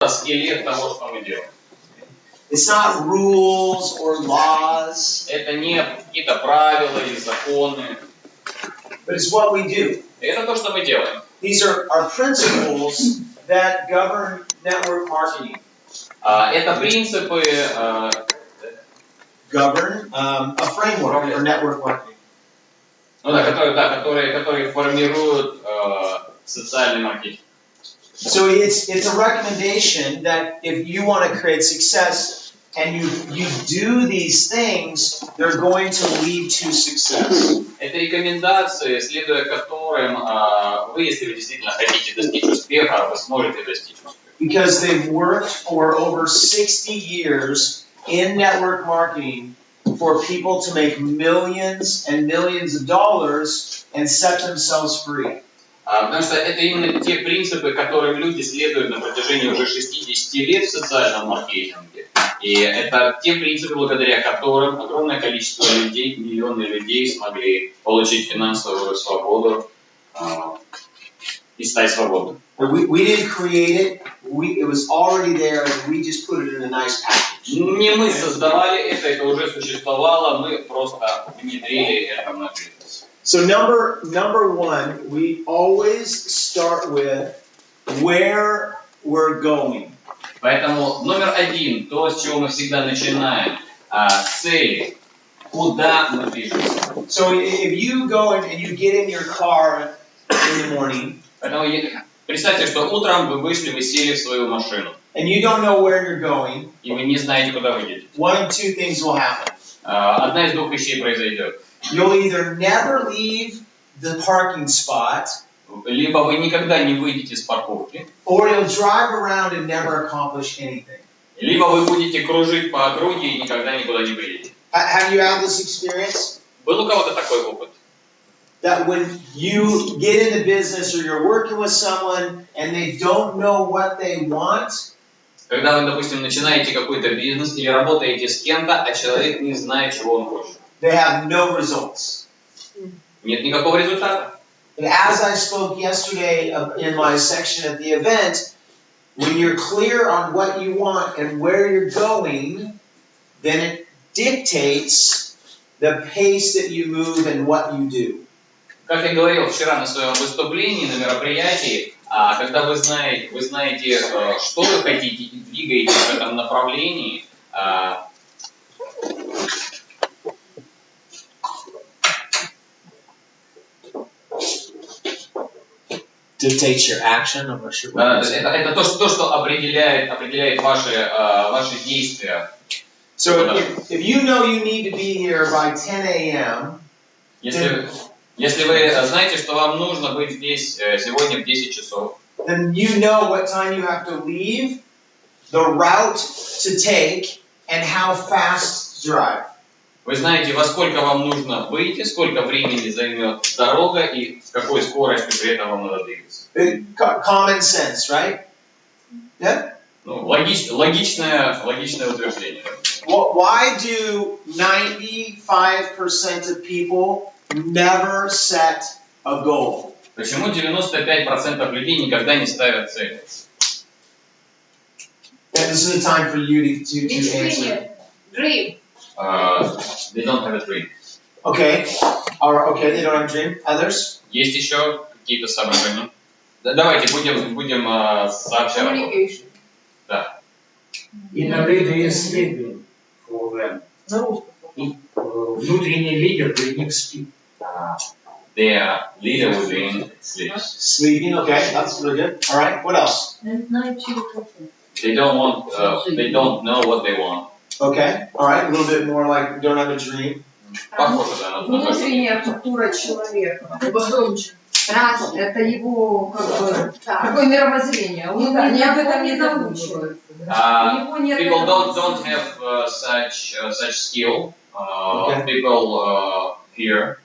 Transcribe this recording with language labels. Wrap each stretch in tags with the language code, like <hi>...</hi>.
<ru>скелет того, что мы делаем.</ru> <en>It's not rules or laws.</en> <ru>Это не какие-то правила или законы.</ru> <en>But it's what we do.</en> <ru>Это то, что мы делаем.</ru> <en>These are our principles that govern network marketing.</en> <ru>Это принципы,</ru> <en>Govern a framework for network marketing.</en> <ru>ну, да, которые формируют социальный маркетинг.</ru> <en>So it's a recommendation that if you want to create success and you do these things, they're going to lead to success.</en> <ru>Это рекомендации, следуя которым вы, если вы действительно хотите достичь успеха, вы сможете достичь успеха.</ru> <en>Because they've worked for over 60 years in network marketing for people to make millions and millions of dollars and set themselves free.</en> <ru>Потому что это именно те принципы, которым люди следуют на протяжении уже 60 лет в социальном маркетинге. И это те принципы, благодаря которым огромное количество людей, миллионы людей смогли получить финансовую свободу и стать свободными.</ru> <en>We didn't create it. It was already there. We just put it in a nice package.</en> <ru>Не мы создавали это уже существовало, мы просто внедрили это в наш бизнес.</ru> <en>So number one, we always start with where we're going.</en> <ru>Поэтому номер один, то, с чего мы всегда начинаем, цели, куда мы движемся.</ru> <en>So if you go and you get in your car in the morning,</en> <ru>Поэтому представьте, что утром вы вышли, вы сели в свою машину,</ru> <en>and you don't know where you're going,</en> <ru>и вы не знаете, куда вы едете.</ru> <en>one of two things will happen.</en> <ru>Одна из двух вещей произойдет.</ru> <en>You'll either never leave the parking spot,</en> <ru>Либо вы никогда не выйдете с парковки,</ru> <en>or you'll drive around and never accomplish anything.</en> <ru>либо вы будете кружить по округе и никогда никуда не приедете.</ru> <en>Have you had this experience?</en> <ru>Был у кого-то такой опыт?</ru> <en>That when you get into business or you're working with someone and they don't know what they want,</en> <ru>Когда вы, допустим, начинаете какой-то бизнес или работаете с кем-то, а человек не знает, чего он хочет.</ru> <en>they have no results.</en> <ru>Нет никакого результата.</ru> <en>And as I spoke yesterday in my section at the event, when you're clear on what you want and where you're going, then it dictates the pace that you move and what you do.</en> <ru>Как я говорил вчера на своем выступлении, на мероприятии, когда вы знаете, что вы хотите и двигаетесь в этом направлении,</ru> <en>Dictates your action or what you're</en> <ru>это то, что определяет ваши действия.</ru> <en>So if you know you need to be here by 10 a.m.,</en> <ru>Если вы знаете, что вам нужно быть здесь сегодня в 10 часов,</ru> <en>then you know what time you have to leave, the route to take, and how fast to drive.</en> <ru>вы знаете, во сколько вам нужно выйти, сколько времени займет дорога и с какой скоростью при этом вам надо двигаться.</ru> <en>Common sense, right? Yeah?</en> <ru>Ну, логичное утверждение.</ru> <en>Why do 95% of people never set a goal? Почему 95% людей никогда не ставят цели? And this is a time for you to answer. Dream. They don't have a dream. Okay. Okay, they don't have a dream. Others?</en> <ru>Есть еще какие-то соображения? Давайте будем сообщать.</ru> <en>Communication.</en> <ru>Да. Иногда</ru> <en>they sleeping for them.</en> <ru>Внутренний лидер для них спит.</ru> <en>Their leader within sleeps. Sleeping, okay, that's really good. All right, what else? They don't know what they want. Okay, all right, a little bit more like don't have a dream.</en> <ru>Похоже, да, на то, что- Внутренняя культура человека. Страсть – это его какое мировоззрение. Он ни об этом не задумывается. У него нет</ru> <en>People</en> <ru>этого.</ru> <en>don't have such skill. Okay. People fear.</en>